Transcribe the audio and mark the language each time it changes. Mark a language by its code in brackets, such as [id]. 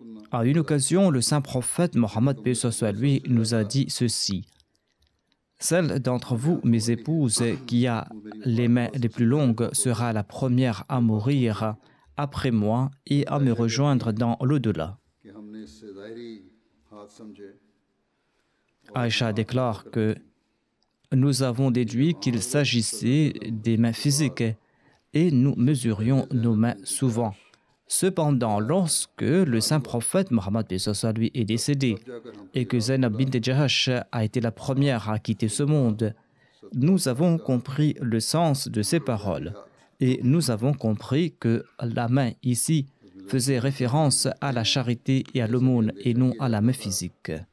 [fr] À une occasion, le saint prophète Mohammed paix soit lui nous a dit ceci: celle d'entre vous, mes épouses, qui a les mains les plus longues sera la première à mourir après moi et à me rejoindre dans l'au-delà. [hi] कि हमने इससे ज़ाहिरी हाथ समझे. [fr] Aïcha déclare que nous avons déduit qu'il s'agissait des mains physiques et nous mesurions nos mains souvent. Cependant, lorsque le saint prophète Mohammed lui est décédé et que Zainab bint Jahash a été la première à quitter ce monde, nous avons compris le sens de ces paroles et nous avons compris que la main ici faisait référence à la charité et à l'aumône et non à la main physique.